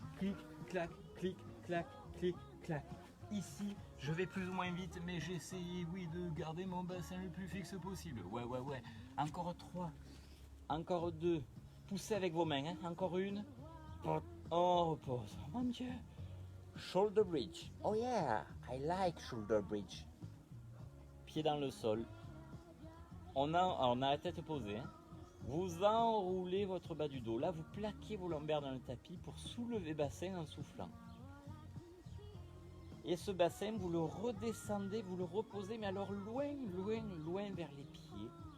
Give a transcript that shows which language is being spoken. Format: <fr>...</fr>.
<fr>Clic, clac, clic, clac, clic, clac. Ici, je vais plus ou moins vite, mais j'ai essayé, oui, de garder mon bassin le plus fixe possible. Ouais. Encore 3. Encore 2. Poussez avec vos mains. Hein. Encore 1. On repose. Oh mon Dieu. Shoulder bridge.</fr> <en>Oh yeah, I like shoulder bridge.</en> <fr>Pied dans le sol. On a la tête posée. Hein. Vous enroulez votre bas du dos. Là, vous plaquez vos lombaires dans le tapis pour soulever bassin en soufflant. Et ce bassin, vous le redescendez, vous le reposez, mais alors loin vers les pieds.</fr>